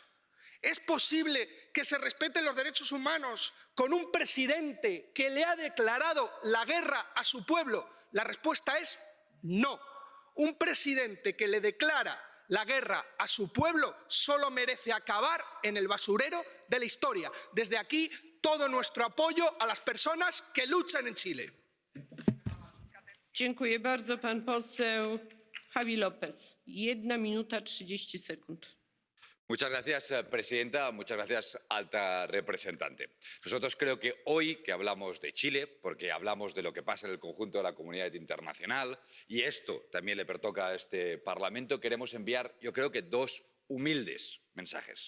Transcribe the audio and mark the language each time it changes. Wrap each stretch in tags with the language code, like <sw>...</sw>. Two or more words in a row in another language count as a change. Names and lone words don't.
<es>¿Es posible que se respeten los derechos humanos con un presidente que le ha declarado la guerra a su pueblo? La respuesta es no. Un presidente que le declara la guerra a su pueblo solo merece acabar en el basurero de la historia. Desde aquí, todo nuestro apoyo a las personas que luchan en Chile.</es> <pl>Dziękuję bardzo. Pan poseł Javi López. 1 minuta 30 sekund.</pl> <es>Muchas gracias, presidenta. Muchas gracias, alta representante. Nosotros creo que hoy que hablamos de Chile, porque hablamos de lo que pasa en el conjunto de la comunidad internacional, y esto también le pertoca a este Parlamento, queremos enviar, yo creo que 2 humildes mensajes.</es>